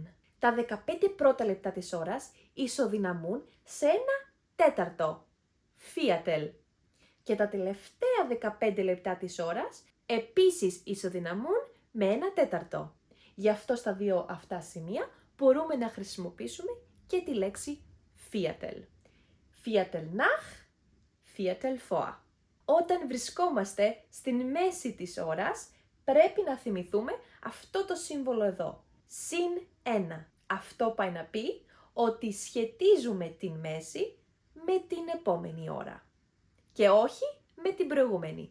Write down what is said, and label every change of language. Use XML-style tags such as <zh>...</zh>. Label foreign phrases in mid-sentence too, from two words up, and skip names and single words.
<el>Τα 15 πρώτα λεπτά της ώρας ισοδυναμούν σε ένα τέταρτο, Viertel. Και τα τελευταία 15 λεπτά της ώρας επίσης ισοδυναμούν με ένα τέταρτο. Γι' αυτό στα δύο αυτά σημεία μπορούμε να χρησιμοποιήσουμε και τη λέξη Viertel.</el> <de>Viertel nach, Viertel vor.</de> <el>Όταν βρισκόμαστε στην μέση της ώρας, πρέπει να θυμηθούμε αυτό το σύμβολο εδώ. Συν 1. Αυτό πάει να πει ότι σχετίζουμε την μέση με την επόμενη ώρα και όχι με την προηγούμενη.</el>